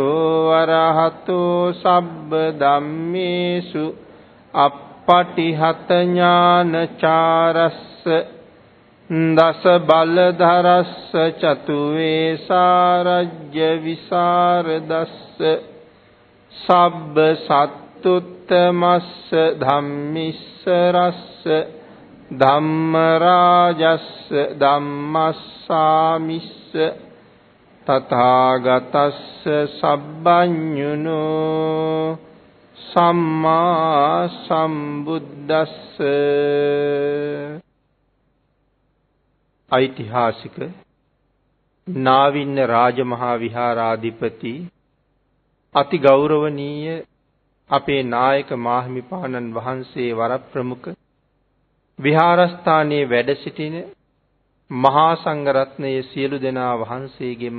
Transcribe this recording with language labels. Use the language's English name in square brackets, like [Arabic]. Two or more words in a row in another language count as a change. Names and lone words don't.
[Pali] අරහතු සබ්බ ධම්මේසු අප්පටිහත ඥානචාරස්ස දස බලධරස්ස චතු වේසාරජ්‍ය විසරදස්ස සබ්බ සත්තුත්තමස්ස ධම්මිස්ස රස්ස ධම්මරාජස්ස ධම්මස්සාමිස්ස තථාගතස්ස සබ්බඤුනෝ සම්මා සම්බුද්දස්ස. [Sinhala] ඓතිහාසික නාවින්න රාජමහා විහාරාධිපති අති ගෞරවනීය අපේ නායක මාහිමිපාණන් වහන්සේ වරප්‍රමුඛ විහාරස්ථානයේ වැඩ සිටින මහා සංඝරත්නයේ සියලු දෙනා වහන්සේගෙන්ම